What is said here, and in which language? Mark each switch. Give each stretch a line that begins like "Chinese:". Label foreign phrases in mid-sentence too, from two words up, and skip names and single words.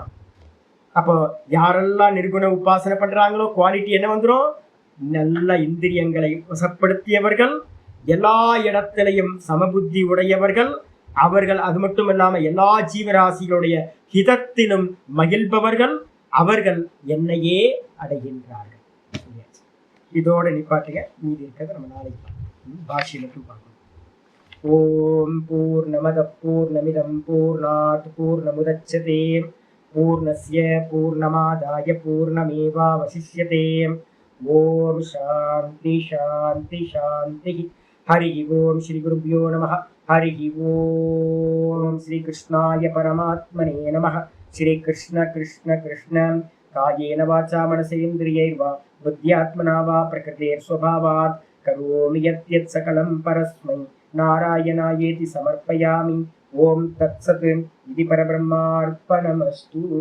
Tamil: அப்போ யாரெல்லாம் நிர்குண உபாசனை பண்றாங்களோ குவாலிட்டி என்ன வந்துடும், நல்ல இந்திரியங்களை வசப்படுத்தியவர்கள், எல்லா இடத்திலையும் சமபுத்தி உடையவர்கள் அவர்கள். அது மட்டும் இல்லாம எல்லா ஜீவராசிகளுடைய ஹிதத்திலும் மகிழ்பவர்கள், அவர்கள் என்னையே அடைகின்றார்கள். இதோட நிப்பாட்டுங்க, மீதி இருக்கிறத நம்ம நாளைக்கு பாஷையில பார்க்கணும்.
Sanskrit: ॐ पूर्णमद पूर्णमिदं पूर्णात् पूर्णमुदच्यते पूर्णस्य पूर्णमादाय पूर्णमेवावशिष्यते. ॐ शान्ति शान्ति शान्ति. हरि ॐ श्री गुरुभ्यो नमः. हरि ॐ श्री कृष्णाय परमात्मने नमः. श्री कृष्ण कृष्ण कृष्ण कायेन वाचा मनसेन्द्रियैर्वा बुद्ध्यात्मना वा प्रकृतेर् स्वभावात् करोमि यत् सकलं परस्मै नारायणायेति समर्पयामि. ॐ तत्सत्। இது परब्रह्मार्पणमस्तु.